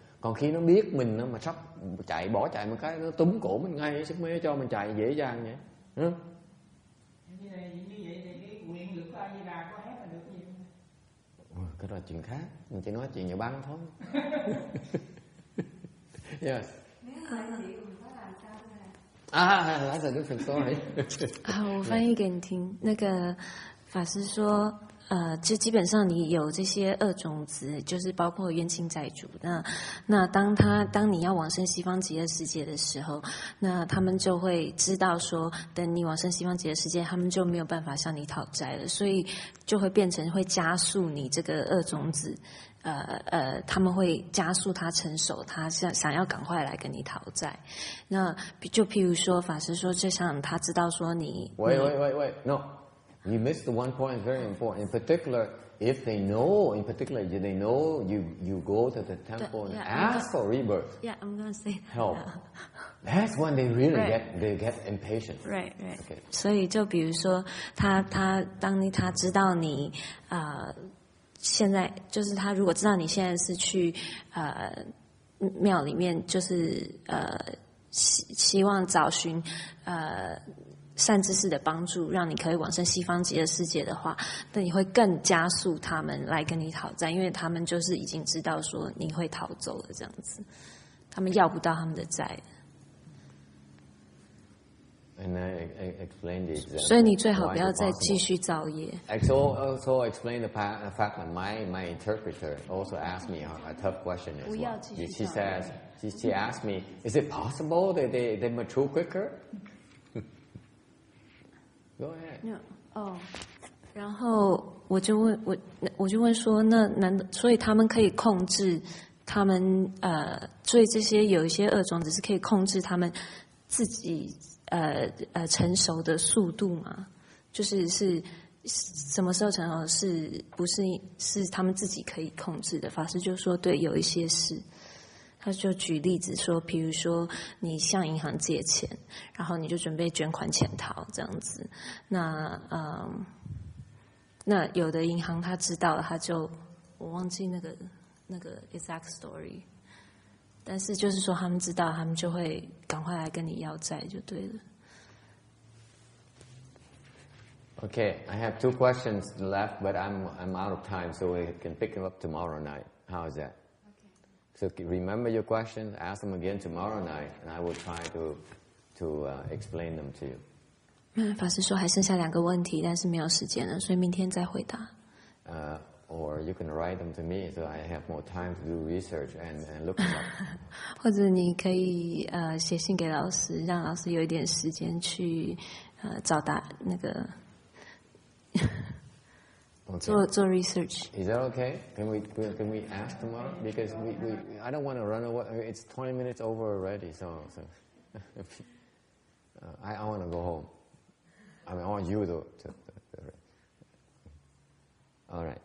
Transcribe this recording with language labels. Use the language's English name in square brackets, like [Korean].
[Vietnamese] Còn khi nó biết mình mà sắp bỏ chạy một cái nó túm cổ mình ngay, sức mấy cho mình chạy dễ dàng vậy. Như vậy thì cái quyền lực của A Di Đà có hết là được gì không? Cái đó là chuyện khác, mình chỉ nói chuyện nhà băng thôi. [English] Yes. That's a different story. [Chinese] 好，我翻译给你听。那个法师说，就基本上你有这些恶种子，就是包括冤亲债主。那当你要往生西方极乐世界的时候，那他们就会知道说，等你往生西方极乐世界，他们就没有办法向你讨债了，所以就会变成会加速你这个恶种子。他们会加速他成熟，他想要赶快来跟你讨债。那就譬如说，法师说，就像他知道说你喂 ，no， [English] You missed the one point very important. In particular, if they know, they know you go to the temple and ask for rebirth. Yeah, I'm gonna say that. Help. That's when they really get impatient. Right. Okay. [Chinese] 所以就比如说，他知道你现在就是他如果知道你现在是去庙里面，就是希望找寻善知识的帮助，让你可以往生西方极乐世界的话，那你会更加速他们来跟你讨债，因为他们就是已经知道说你会逃走了这样子，他们要不到他们的债。 [English] And I explained the example. [Chinese] 所以你最好不要再继续造业。 [English] I also explained the fact that my interpreter also asked me a tough question as well. She says, she asked me, is it possible that they mature quicker? Go ahead. [Chinese] 然后我就问说，那所以他们可以控制他们所以这些有一些恶种子是可以控制他们自己成熟的速度嘛？就是什么时候成熟，是不是他们自己可以控制的？法师就说对，有一些是。他就举例子说，比如说你向银行借钱，然后你就准备捐款潜逃这样子，那有的银行他知道了，他就我忘记那个 [English] exact story， [Chinese] 但是就是说他们知道，他们就会赶快来跟你要债就对了。 [English] Okay, I have 2 questions left, but I'm out of time, so we can pick them up tomorrow night. How is that? So remember your questions, ask them again tomorrow night, and I will try to explain them to you. [Chinese] 法师说还剩下2个问题，但是没有时间了，所以明天再回答。 [English] Or you can write them to me, so I have more time to do research and look them up. [Chinese] 或者你可以写信给老师，让老师有一点时间去找那个做 research. [English] Is that okay? Can we ask tomorrow? Because I don't want to run away. It's 20 minutes over already, so I want to go home. I mean, I want you to all right.